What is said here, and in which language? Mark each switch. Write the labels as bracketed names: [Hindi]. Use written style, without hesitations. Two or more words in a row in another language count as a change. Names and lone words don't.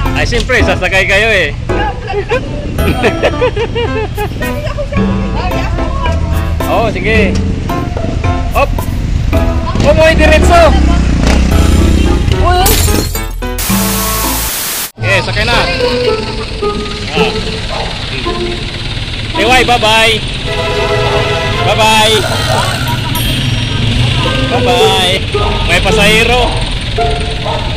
[Filipino] siyempre, sasakay kayo eh. Oo, sige. Hop! Umuwi diretso! Okay, sakay na. Iway, bye-bye. [English] Bye-bye. Bye-bye. [Filipino] May pasahero.